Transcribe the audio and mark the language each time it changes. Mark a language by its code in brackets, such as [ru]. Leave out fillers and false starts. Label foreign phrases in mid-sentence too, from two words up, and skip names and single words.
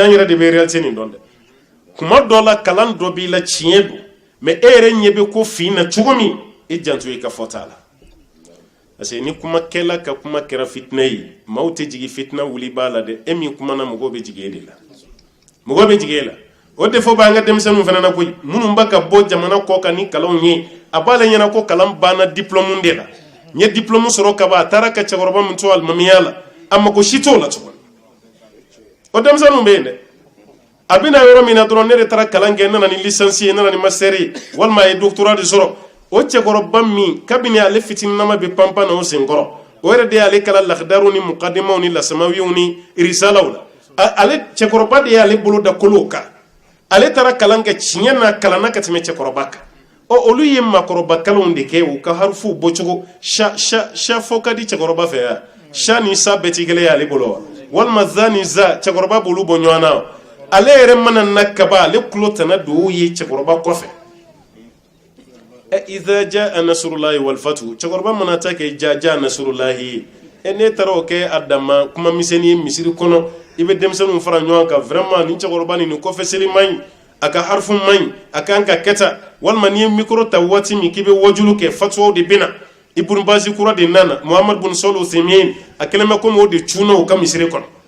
[bm] an yɛrɛ de bɛ réalité nin dɔn dɛ kuma dɔ la kalan dɔ b'i la tiɲɛ don mais e yɛrɛ ɲɛ bɛ ko fin na cogo min e janto i ka fɔta la [fr] parce que [bm] ni kuma kɛla ka kuma kɛra fitina ye maaw tɛ jigin fitina wuli b'a la dɛ e min kuma na mɔgɔw bɛ jigin e de la mɔgɔw bɛ jigin e la o defo b'an ka denmisɛnninw fana na koyi minnu b'a ka bɔ jamana kɔ kan ni kalanw ye a b'a la ɲɛna ko kalan banna diplôme de la n ye diplôme sɔrɔ ka ban a taara ka cɛkɔrɔba min to alimamiya la a mako si t'o la tuguni o denmisɛnninw bɛ yen dɛ a bɛna yɔrɔ min na dɔrɔn ne de taara kalan kɛ n nana ni licence ye n nana ni master ye walima a ye doctorat de sɔrɔ o cɛkɔrɔba min kabini ale fitininama bɛ panpan na o senkɔrɔ o yɛrɛ de y'ale kala lakidaru ni mukadimaw ni lasamawiw ni risalaw la ale cɛkɔrɔba de y'ale bolo da kolow kan ale taara kalan kɛ tiɲɛ na kalanna ka tɛmɛ cɛkɔrɔba kan olu ye makɔrɔba kalanw de kɛ u ka harufuw bɔcogo sha fɔ ka di cɛkɔrɔba fɛ yan sha ni sa bɛɛ ti kelen ye ale bolo wa walima za ni za cɛkɔrɔba b'olu bɔ ɲɔgɔn na ale yɛrɛ mana na kaba ale kulo tana don ye cɛkɔrɔba kɔfɛ [ar] إذا جاء نصر الله والفتح [bm] cɛkɔrɔba mana ta kɛ [ar] جاء نصر الله [bm] ne taara o kɛ a dama kuma misɛnnin ye misiri kɔnɔ i bɛ denmisɛnninw fara ɲɔgɔn kan vraiment ni cɛkɔrɔba nin kɔfɛ seli man ɲi a ka harfu man ɲi a kan ka kɛta walima n'i ye micro ta waati min k'i bɛ wajulu kɛ fatuwaw de bɛna Ibn Bazi kura de nana Muhammad bin Salih Uthaymin a kɛlen bɛ komi o de cunna o ka misiri kɔnɔ